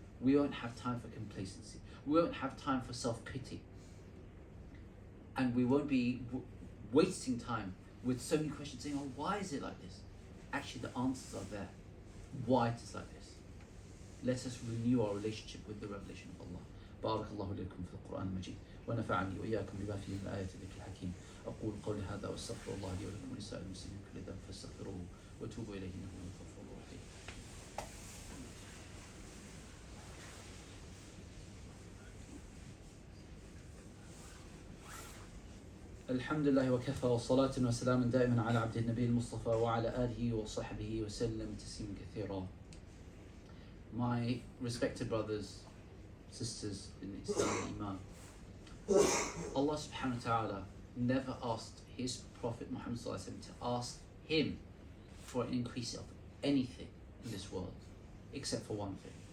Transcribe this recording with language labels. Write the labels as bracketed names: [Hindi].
[English] We won't have time for complacency. We won't have time for self-pity. And we won't be wasting time with so many questions saying, oh, why is it like this? Actually, the answers are there. Why it is like this. Let us renew our relationship with the revelation of Allah. [Arabic] بارك الله لكم في القرآن المجيد ونفعني وإياكم بما فيه من آيات الذكر الحكيم. أقول قولي هذا وأستغفر الله لي ولكم ولسائر المسلمين كل ذنب فاستغفروه وتوبوا إليه إنه هو الغفور الرحيم. الحمد لله وكفى وصلاة وسلام دائما على عبد النبي المصطفى وعلى آله وصحبه وسلم تسليما كثيرا. [English] My respected brothers, sisters in Islam and Iman, Allah subhanahu wa ta'ala never asked His Prophet Muhammad sallallahu alaihi wasallam to ask him for an increase of anything in this world, except for one thing.